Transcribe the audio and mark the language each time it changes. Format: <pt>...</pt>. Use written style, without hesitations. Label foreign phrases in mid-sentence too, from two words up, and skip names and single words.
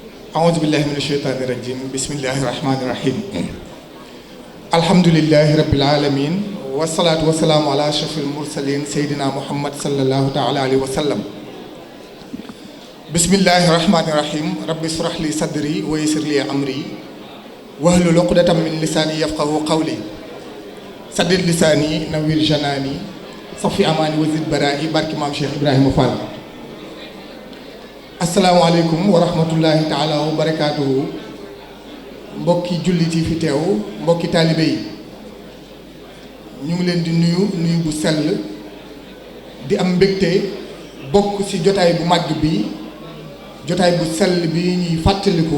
<ar>أعوذ بالله من الشيطان الرجيم بسم الله الرحمن الرحيم الحمد لله رب العالمين والصلاة والسلام على أشرف المرسلين سيدنا محمد صلى الله تعالى عليه وسلم بسم الله الرحمن الرحيم رب اشرح لي صدري ويسر لي أمري واحلل عقدة من لساني يفقهوا قولي سدد لساني نوير جناني صفي أماني وزد برائي</ar> <wo>barke Maam</wo> <ar>شيخ إبراهيم فال السلام عليكم ورحمة الله تعالى وبركاته</ar> <wo>mbokki jullit yi fi teew mbokki taalibe yi ñu ngi leen di nuyu bu sell di am mbégte bokk ci jotaay bu màgg bi jotaay bu sell bi ñuy fàttaliku</wo>